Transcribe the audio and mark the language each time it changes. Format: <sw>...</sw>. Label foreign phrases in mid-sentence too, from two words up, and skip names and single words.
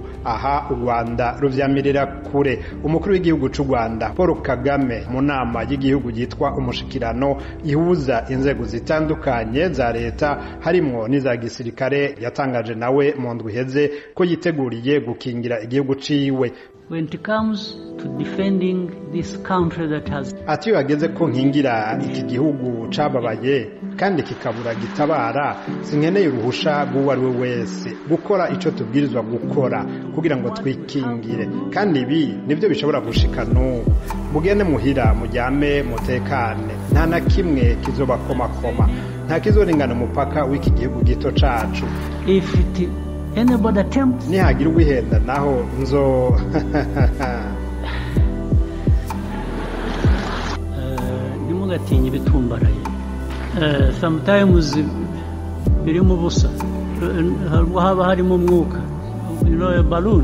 <rn>Aha u Rwanda ruvyamirira kure. Umukuru w'igihugu c'u Rwanda Paul Kagame mu nama y'igihugu yitwa umushikirano ihuza inzego zitandukanye za leta harimwo n'iza gisirikare, yatangaje nawe mu ndwi heze ko yiteguriye gukingira igihugu ciwe.</rn> <en>When it comes to defending this country that has,</en> <rn>ati yageze ko nkingira iki gihugu cababaye kandi kikabura gitabara, sinkeneye uruhusha bw'uwo ari we wese gukora ico tubwirizwa gukora kugira ngo twikingire, kandi ibi nivyo bishobora gushika n'ubu. Mugende muhira, mujyame, mutekane, nta na kimwe kizobakomakoma, nta kizoringana umupaka w'iki gihugu gito cacu.</rn> <en>If anybody attempts,</en> <rn>nihagira uwihenda naho nzo nimugatinye ibitumbaraye. Sometimes biri mu busa, haba harimo umwuka, balloon.</rn>